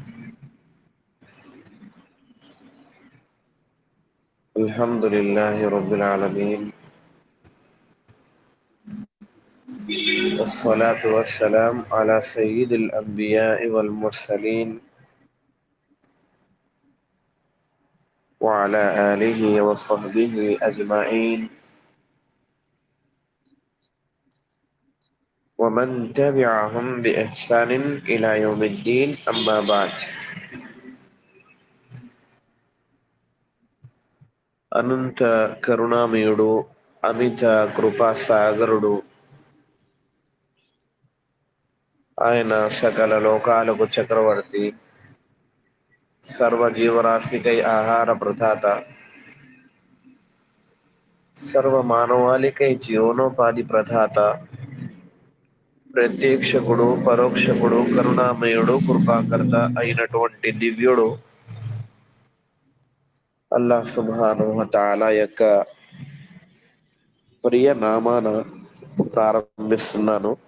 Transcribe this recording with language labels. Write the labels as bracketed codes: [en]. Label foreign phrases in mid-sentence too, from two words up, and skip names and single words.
[ar] الحمد لله رب العالمين، والصلاة والسلام على سيد الأنبياء والمرسلين وعلى آله وصحبه أجمعين ومن تبعهم بإحسان إلى يوم الدين. أما بعد. [te] అనంత కరుణామయుడు, అమిత కృపాసాగరుడు, ఆయన సకల లోకాలకు చక్రవర్తి, సర్వజీవరాశికై ఆహార ప్రదాత, సర్వ మానవాళికై జీవనోపాధి ప్రదాత, ప్రత్యక్షకుడు, పరోక్షకుడు, కరుణామయుడు, కృపాకర్త అయినటువంటి దివ్యుడు అల్లాహ్ [ar] سبحانه وتعالى [te] యొక్క ప్రియ నామాన ప్రారంభిస్తున్నాను.